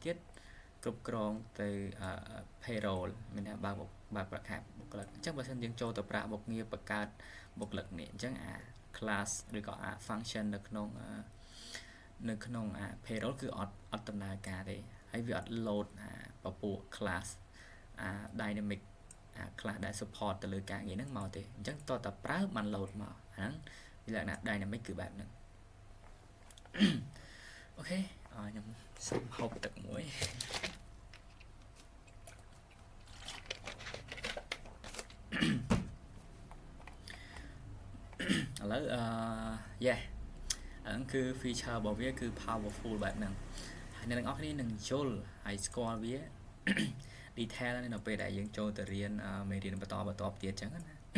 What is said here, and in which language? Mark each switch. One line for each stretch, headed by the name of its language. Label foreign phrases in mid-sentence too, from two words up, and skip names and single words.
Khmer: ទៀតគ្រប់គ្រងទៅ payroll មានថាបើកប្រាក់ខែបុគ្គលិកអញ្ចឹងបើសិនយើងចូលទៅប្រាក់មុខងារបង្កើតបុគ្គលិកនេះអញ្ចឹងclass ឬក៏function នៅក្នុងpayroll គឺអត់ដំណើរការទេហើយវាអត់ load ពពួក
English: class dynamic class
Khmer: ដែល support ទៅលើការងារហ្នឹងមកទេអញ្ចឹងតើតើប្រើបាន load មកហ្នឹងវាលក្ខណៈ dynamic គឺបែបហ្នឹង អូខេខ្ញុំសុំហូបទឹកមួយឥឡូវហ្នឹងគឺ feature របស់វាគឺ powerful បែបហ្នឹងហើយអ្នកទាំងអស់គ្នានឹងយល់ហើយស្គាល់វា detail នៅពេលដែលយើងចូលទៅរៀនមេរៀនបន្តទៀតអញ្ចឹងណា